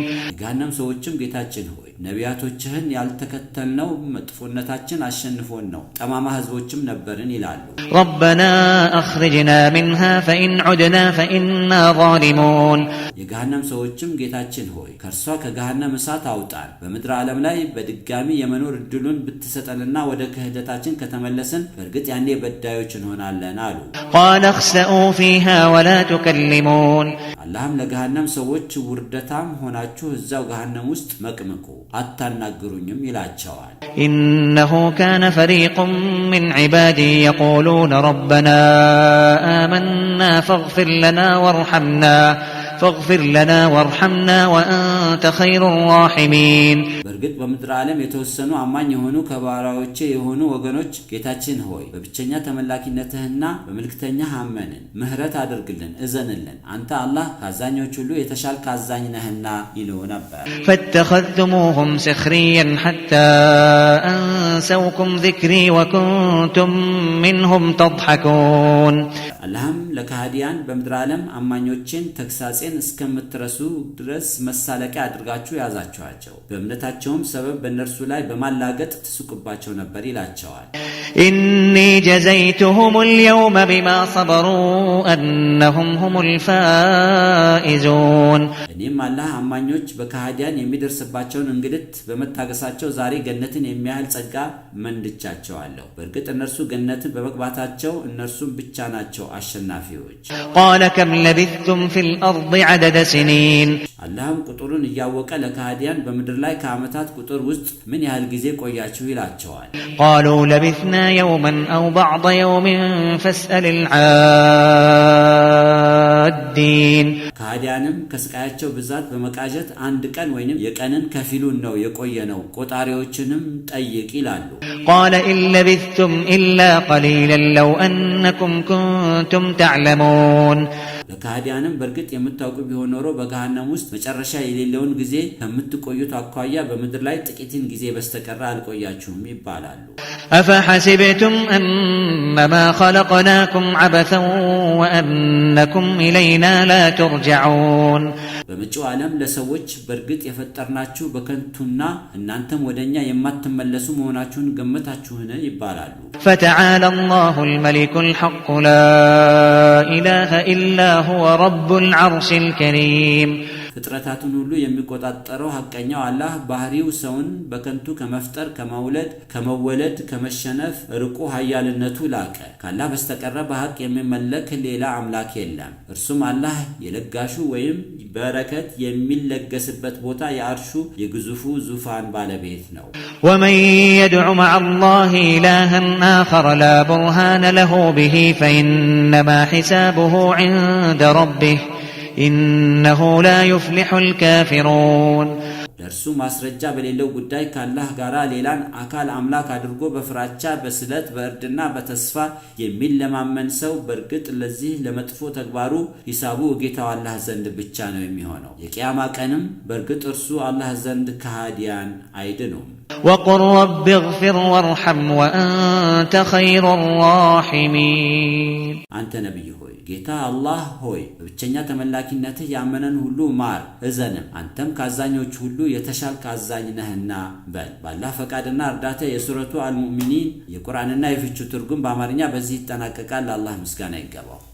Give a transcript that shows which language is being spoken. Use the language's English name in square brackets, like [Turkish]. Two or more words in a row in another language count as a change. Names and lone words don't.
[Amharic] የገሃነም ሰዎችም ጌታችን ሆይ ነቢያቶችህን ያልተከተልነው መጥፎነታችን አሸንፎን ነው ጠማማ ህዝቦችም ነበርን ይላሉ። [Arabic] ربنا أخرجنا منها فإن عدنا فإنا ظالمون [Amharic] የገሃነም ሰዎችም ጌታችን ሆይ ከርሷ ከገሃነም እሳት አውጣን በምድር ዓለም ላይ በድጋሚ የመኖር እድሉን ብትሰጠንና ወደ ክህደታችን ከተመለስን በእርግጥ ያኔ በዳዮች እንሆናለን አሉ። [Arabic] قال اخسئوا فيها ولا تكلمون [Amharic] አላህም ለገሃነም ሰዎች ውርደታም ሆናችሁ እዛው ገሃነም ውስጥ መቅምቁ አታናግሩኝም ይላቸዋል። [Arabic] إنه كان فريق من عبادي يقولون ربنا آمنا فاغفر لنا وارحمنا وأنت خير الراحمين [Amharic] በእርግጥ በምድር ዓለም የተወሰኑ አማኝ የሆኑ ከባሪያዎቼ የሆኑ ወገኖች ጌታችን ሆይ በብቸኛ ተመላኪነትህና በመልእክተኛህ አመንን ምህረት አድርግልን እዘንልን አንተ አላህ ከአዛኞች ሁሉ የተሻልክ አዛኝ ነህና ይሉ ነበር። [Arabic] فاتخذتموهم سخريا حتى أنسوكم ذكري وكنتم منهم تضحكون [Amharic] አላህም ለካህዲያን በምድር ዓለም አማኞችን ተክሳጼን እስከምትረሱ ድረስ መሳለቂያ አድርጋችሁ ያዛችኋቸው በእምነታቸውም ሰበብ በእነርሱ ላይ በማላገጥ ትስቁባቸው ነበር ይላቸዋል። [Arabic] إني جزيتهم اليوم بما صبروا أنهم هم الفائزون [Amharic] እኔም አላህ አማኞች በካህዲያን የሚደርስባቸውን እንግልት በመታገሳቸው ዛሬ ገነትን የሚያህል ጸጋ መንድቻቸዋለሁ። በእርግጥ እነርሱ ገነትን በመግባታቸው እነርሱም ብቻ ናቸው አሸናፊዎች። [Arabic] قال كم لبثتم في الأرض عدد سنين [Amharic] አላህም ቁጥሩን እያወቀ ለካህዲያን በምድር ላይ ከዓመታት ቁጥር ውስጥ ምን ያህል ጊዜ ቆያችሁ ይላቸዋል። [Arabic] قالوا لبثنا يوما أو بعض يوم فاسأل العادين [Amharic] ካህዲያንም ከስቃያቸው ብዛት በመቃጀት አንድ ቀን ወይንም የቀንን ከፊሉን ነው የቆየነው ቆጣሪዎችንም ጠይቅ ይላሉ። [Arabic] قال إن لبثتم إلا قليلا لو أنكم كنتم تعلمون [Amharic] ለካህዲያንም በእርግጥ የምታውቁ ቢሆን ኖሮ በገሃነም ውስጥ መጨረሻ የሌለውን ጊዜ ከምትቆዩት አኳያ በምድር ላይ ጥቂትን ጊዜ በስተቀር አልቆያችሁም ይባላሉ። [Arabic] أفحسبتم أنما خلقناكم عبثا وأنكم إلينا لا ترجعون [Amharic] በመጪው ዓለም ለሰዎች በእርግጥ የፈጠርናችሁ በከንቱና እናንተም ወደኛ የማትመለሱ መሆናችሁን ገመታችሁን ይባላሉ። [Arabic] فتعالى الله الملك الحق لا إله إلا هو رب العرش الكريم [Amharic] ፍጥረታቱን ሁሉ የሚቆጣጠረው ሐቀኛው አላህ ባህሪው ሰውን በከንቱ ከመፍጠር ከመወለድ ከመሸነፍ ርቆ ኃያልነቱ ላቀ ካላህ በስተቀር በሐቅ የሚመለክ ሌላ አምላክ የለም። እርሱም አላህ የለጋሹ ወይም በረከት የሚለገስበት ቦታ የአርሹ የግዙፉ ዙፋን ባለቤት ነው። [Arabic] ومن يدع مع الله إلها آخر لا برهان له به فإنما حسابه عند ربه إنه لا يفلح الكافرون [Amharic] ለእርሱ ማስረጃ በሌለው ጉዳይ ከአላህ ጋር ሌላን አካል አምላክ አድርጎ በፍራቻ በስለት በእርድና በተስፋ የሚለማመን ሰው በእርግጥ ለዚህ ለመጥፎ ተግባሩ ሂሳቡ ጌታው አላህ ዘንድ ብቻ ነው የሚሆነው። የቂያማ ቀንም በእርግጥ እርሱ አላህ ዘንድ ከሃዲያን አይድኑም። [Arabic] وقل رب اغفر وارحم وأنت خير الراحمين [Amharic] አንተ ነብይ ሆይ ጌታ አላህ ሆይ በብቸኛ ተመላኪነትህ ያመነን ሁሉ ማር እዘንም፣ አንተም ካዛኞች ሁሉ የተሻልክ አዛኝ ነህና በል። ባላህ ፈቃድና እርዳታ የሱረቱ አልሙእሚኒን የቁርአንና የፍቹ ትርጉም በአማርኛ በዚህ ይጠናቀቃል። ለአላህ ምስጋና ይገባው።